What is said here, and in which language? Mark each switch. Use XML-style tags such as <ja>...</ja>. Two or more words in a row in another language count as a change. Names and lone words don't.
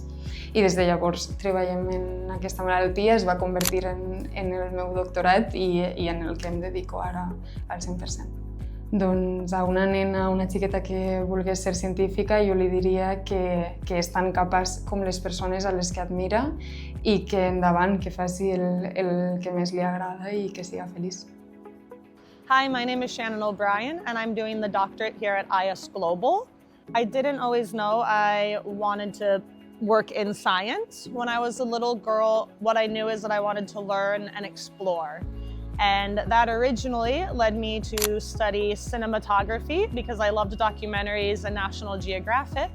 <ca>I des de llavors treballem en aquesta malaltia, es va convertir en el meu doctorat i en el que em dedico ara al 100%. Doncs a una nena, una xiqueta que volgués ser científica, jo li diria que és tan capaç com les persones a les que admira i que endavant, que faci el que més li agrada i que siga feliç.</ca> <en>Hi, my name is Shannon O'Brien and I'm doing the doctorate here at IS Global. I didn't always know I wanted to work in science. When I was a little girl, what I knew is that I wanted to learn and explore. And that originally led me to study cinematography because I loved documentaries and National Geographic.</en>